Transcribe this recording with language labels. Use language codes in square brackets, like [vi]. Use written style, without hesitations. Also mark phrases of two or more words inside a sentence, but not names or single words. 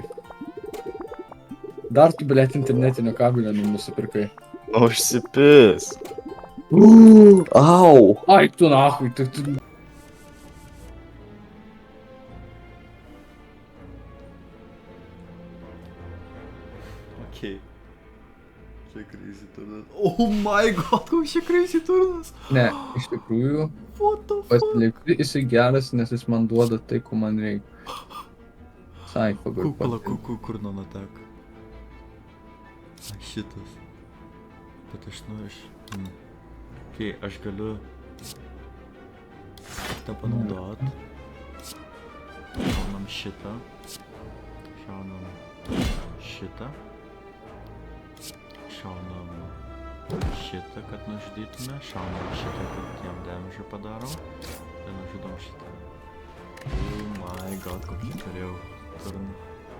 [lt] Dar tu, blėt, internetinio kabelio nusipirkai. Užsipis. Au! Ai, tu nakui, tu... Okei. Čia crazy turnas. [en] Oh my god, [lt] koks čia crazy turnas. Ne, iš tikrųjų, [en] What the fuck? [lt] pasiliku, jisai geras, nes jis man duoda tai, ko man reikia. Sai, pagal Kukla, kur nanatek. Šitas. Bet aš noriu Okei, aš galiu šitą panaudot. Šaunam šitą. Šaunam šitą. Šaunam šitą, kad nužudytume. Šaunam šitą, kad jam damage padarom. Ir nužudom šitą. [en] Oh my god, [lt] kokį turėjau turną.